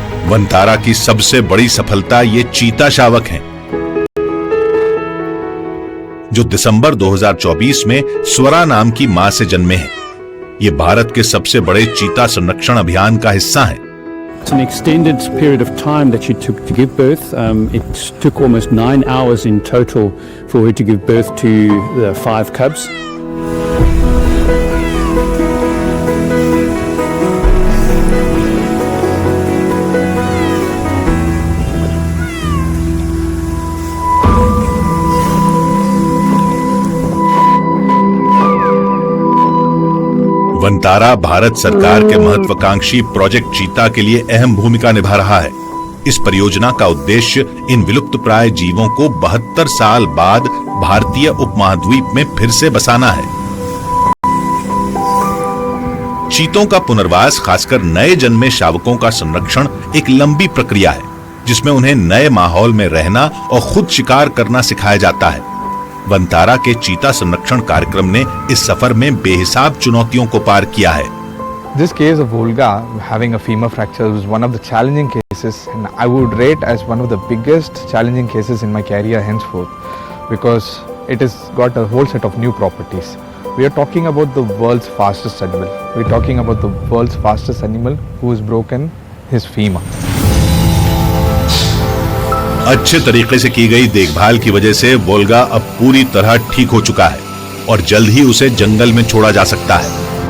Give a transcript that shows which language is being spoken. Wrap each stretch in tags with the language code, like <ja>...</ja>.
<hi>वनतारा की सबसे बड़ी सफलता ये चीता शावक हैं, जो दिसंबर 2024 में स्वरा नाम की मां से जन्मे हैं। ये भारत के सबसे बड़े चीता संरक्षण अभियान का हिस्सा है।</hi> <en>It's an extended period of time that she took to give birth. It took almost 9 hours in total for her to give birth to the 5 cubs.</en> <hi>Vantara Bharat सरकार के महत्वाकांक्षी प्रोजेक्ट चीता के लिए अहम भूमिका निभा रहा है। इस परियोजना का उद्देश्य इन विलुप्तप्राय जीवों को 72 साल बाद भारतीय उपमहाद्वीप में फिर से बसाना है। चीतों का पुनर्वास, खासकर नए जन्मे शावकों का संरक्षण एक लंबी प्रक्रिया है, जिसमें उन्हें नए माहौल में रहना और खुद शिकार करना सिखाया जाता है। वनतारा के चीता संरक्षण कार्यक्रम ने इस सफर में बेहिसाब चुनौतियों को पार किया है।</hi> <en>This case of Volga having a femur fracture was one of the challenging cases, and I would rate as one of the biggest challenging cases in my career henceforth, because it has got a whole set of new properties. We are talking about the world's fastest animal. We are talking about the world's fastest animal who has broken his femur.</en> <hi>अच्छे तरीके से की गई देखभाल की वजह से वोल्गा अब पूरी तरह ठीक हो चुका है और जल्द ही उसे जंगल में छोड़ा जा सकता है।</hi>